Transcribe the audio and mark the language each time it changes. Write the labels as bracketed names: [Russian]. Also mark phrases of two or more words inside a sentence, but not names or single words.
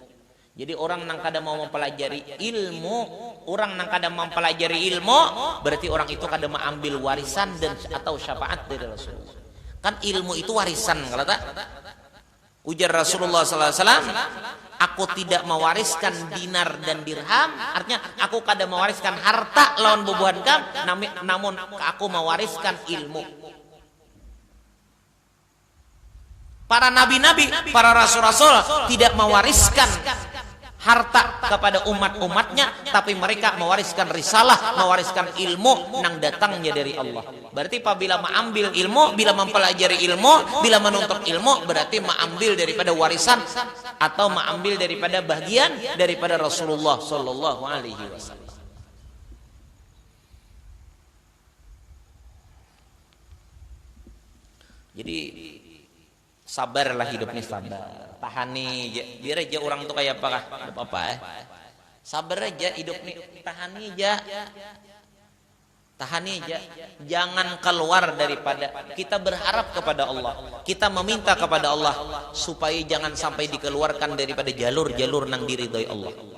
[Banjar] Jadi orang nang kada mau mempelajari ilmu, orang nang kada mempelajari ilmu, berarti orang itu kada mengambil warisan dan atau syafaat dari Rasulullah. Kan ilmu itu warisan kalau tak? [Indonesian] Ujar Rasulullah SAW, aku tidak mewariskan dinar dan dirham, [Banjar] artinya aku kada mewariskan harta lawan bubuhan kam, namun aku mewariskan ilmu. [Indonesian] Para nabi-nabi, para rasul-rasul tidak mewariskan harta kepada umat-umatnya, tapi mereka mewariskan risalah, mewariskan ilmu nang datangnya dari Allah. Berarti apabila mengambil ilmu, bila mempelajari ilmu, bila menuntut ilmu, berarti mengambil daripada warisan atau mengambil daripada bagian daripada Rasulullah [Arabic] Sallallahu Alaihi Wasallam. [Indonesian] Jadi sabarlah hidup ini, sabar. [Banjar] Tahani aja, biar aja orang tuh kayak apa sabar aja hidup nih, tahani aja, jangan keluar daripada kita berharap kepada Allah, kita meminta kepada Allah supaya jangan sampai dikeluarkan daripada jalur-jalur nang diridhoi Allah.